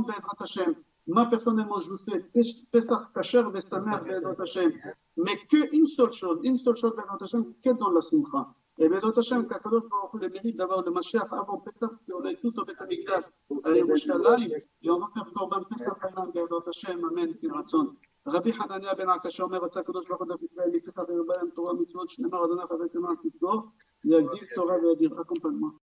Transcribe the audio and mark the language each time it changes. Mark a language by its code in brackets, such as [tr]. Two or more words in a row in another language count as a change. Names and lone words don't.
[he] בעזרת השם. [fr] Moi, personnellement, je vous fais [he] פסח כשר ושמח בעזרת השם. [fr] Mais qu'une seule chose, [he] בעזרת השם, [fr] qu'est dans la Simcha. Et [he] בעזרת השם, [fr] qu' [he] הקדוש ברוך הוא [fr] le mérite d'avoir le Mashiach avant Pesach, qu'on est tous au [he] בית המקדש [fr] à Yerushalayim, et on va faire [he] קרבן פסח חנן בעזרת השם. אמן. כירצון. רבי חנניה בן עקשיא אומר, רצה הקדוש ברוך הוא ישראל לפיכך ירבה להם תורה ומצוות שנאמר אדוני חפץ למען תזכור, יגדיל תורה וידיר. אקומפנמנט